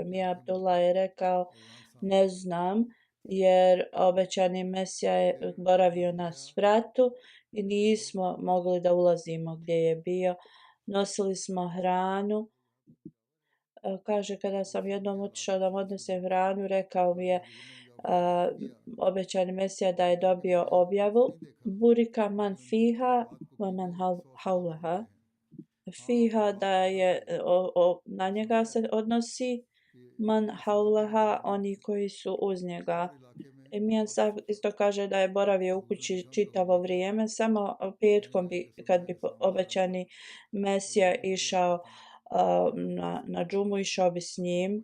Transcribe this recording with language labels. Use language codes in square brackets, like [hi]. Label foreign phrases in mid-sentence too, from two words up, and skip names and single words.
[bs] Mija Abdullah je rekao, ne znam, jer obećani Mesija je boravio na spratu i nismo mogli da ulazimo gdje je bio. Nosili smo hranu. Kaže, kada sam jednom otišao da mu odnesem hranu, rekao mi je obećani Mesija da je dobio objavu [ar] بورك من فيها ومن حولها. [bs] Fiha da je na njega se odnosi, [ar] من حولها [bs] oni koji su uz njega. Mijan isto kaže da je boravio u kući čitavo vrijeme, samo petkom kad bi obećani Mesija išao na džumu, išao bi s njim.